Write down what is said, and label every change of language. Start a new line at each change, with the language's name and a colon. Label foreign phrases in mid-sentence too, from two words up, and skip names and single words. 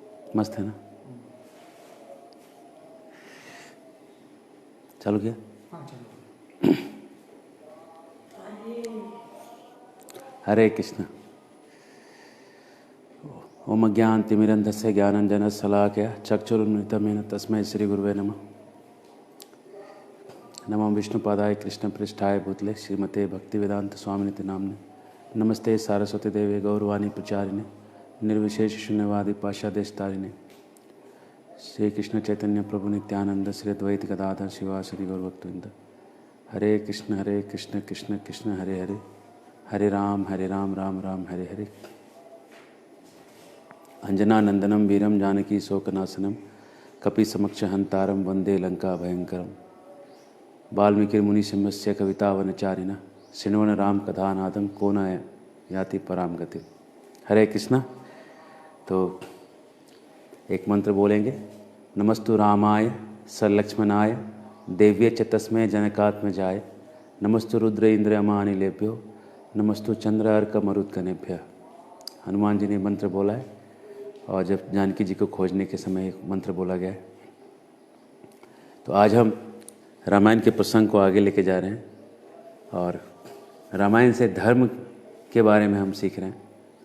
Hindi: मस्त है ना? चालू किया? हाँ चलो। हरे कृष्ण।
Sanskrit: ओम ज्ञानतिमिरन्धस्य ज्ञानञ्जनशलाकया चक्षुरुन्मिलितं तस्मै श्रीगुरुवे नमः। नमो विष्णुपादाय कृष्णपृष्ठाय भूतले श्रीमते भक्तिवेदांत स्वामिनिति नाम्ने। नमस्ते सारस्वती देवे गौरवाणी प्रचारिणे निर्विशेष शून्यवादी पाशादेशतारिणे। श्री कृष्ण चैतन्य प्रभु नित्यानंद श्री अद्वैत गदाधर शिवासरि गौरभक्तवृंद। हरे कृष्ण कृष्ण कृष्ण हरे हरे, हरे राम राम राम हरे हरे। अंजनानंदनम वीरम जानकी शोकनाशनम कपि समक्ष हंतारम वंदे लंका भयंकरम। वाल्मीकि मुनिसिंहस्य कवितावनचारिणः शृण्वन् राम कथानादं को न याति पराम गति।
Hindi: हरे कृष्णा। तो एक मंत्र बोलेंगे।
Sanskrit: नमस्तु रामाय सलक्ष्मणाय देव्ये च तस्मै जनकात्मजाय नमस्तु रुद्र इंद्र अमानिलेभ्यो नमस्तु चंद्र अर्क मरुत्कनेभ्यः।
Hindi: हनुमान जी ने मंत्र बोला है और जब जानकी जी को खोजने के समय एक मंत्र बोला गया है। तो आज हम रामायण के प्रसंग को आगे लेके जा रहे हैं और रामायण से धर्म के बारे में हम सीख रहे हैं।